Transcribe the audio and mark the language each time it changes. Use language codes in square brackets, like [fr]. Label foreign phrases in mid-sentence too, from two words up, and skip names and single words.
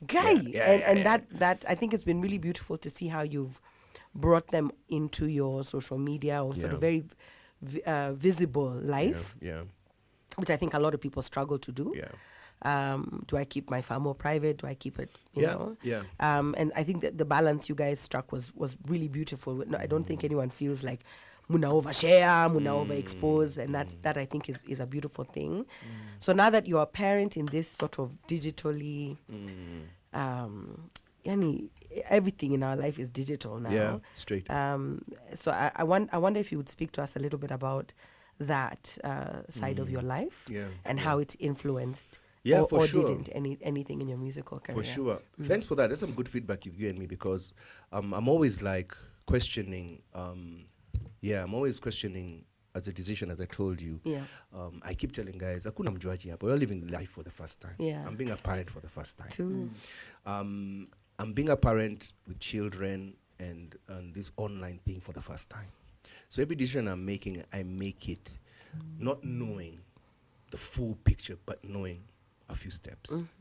[en] That I think it's been really beautiful to see how you've brought them into your social media or sort of very visible life, which I think a lot of people struggle to do. Do I keep my far more private? Do I keep it, you know? And I think that the balance you guys struck was really beautiful. No, I don't think anyone feels like muna overshare, muna overexpose, and that I think is a beautiful thing. So now that you're a parent in this sort of digitally, everything in our life is digital now. Yeah, straight. So I wonder if you would speak to us a little bit about that side of your life and how it influenced or sure. didn't anything in your musical career. For sure. Thanks for that. That's some good feedback you've given me, because I'm always like questioning. I'm always questioning as a decision, as I told you. I keep telling guys, [sw] hakuna mjuaji hapa. [en] We're living life for the first time. I'm being a parent for the first time. True. I'm being a parent with children and this online thing for the first time. So every decision I'm making, I make it not knowing the full picture, but knowing a few steps.